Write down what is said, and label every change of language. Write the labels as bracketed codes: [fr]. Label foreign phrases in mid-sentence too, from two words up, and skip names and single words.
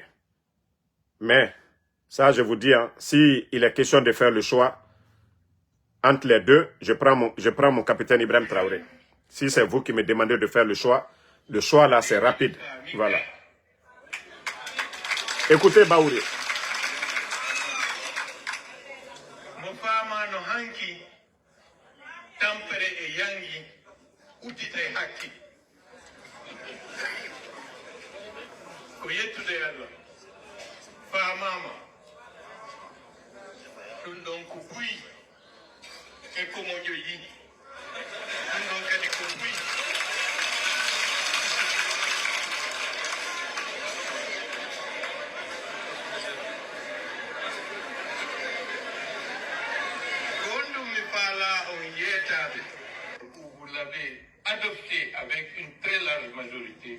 [fr] Mais, ça je vous dis, hein, s'il est question de faire le choix entre les deux, je prends mon capitaine Ibrahim Traoré. Si c'est vous qui me demandez de faire le choix là c'est rapide. Voilà. Écoutez Baouri. [ff] hanki tampere e yangi utitay hakki ko yettude Allah famama ɗum ɗon ko buyi e ko moƴo yiɗi ɗum ɗon kadi ko buyi [fr] vous l'avez adopté avec une très large majorité.